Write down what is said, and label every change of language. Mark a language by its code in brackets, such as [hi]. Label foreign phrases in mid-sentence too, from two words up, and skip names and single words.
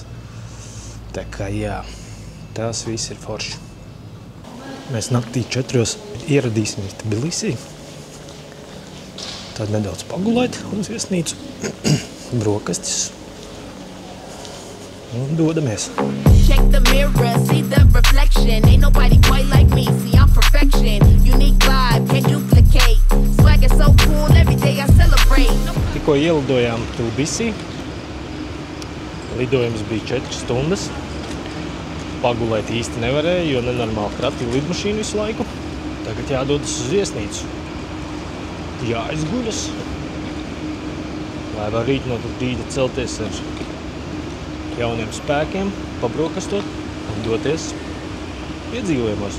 [lv] Tā kā jā, tās viss ir forši. Mēs naktī 4 ieradīsimies Tbilisī. Tad nedaudz pagulēt uz viesnīcu, brokastis un dodamies. [en] Check the mirror, see the reflection. Ain't nobody quite like me, see I'm perfection. Unique vibe, can't duplicate. Swag is so cool, every day I celebrate. [lv] Tikko ielidojām Tbilisī. Lidojums bija 4 stundas. Pagulēt īsti nevarēja, jo nenormāli kratīja lidmašīnu visu laiku. Tagad jādodas uz viesnīcu. Jāizguļas, lai var rīt no rīta celties ar jauniem spēkiem, pabrokastot un doties piedzīvojumos.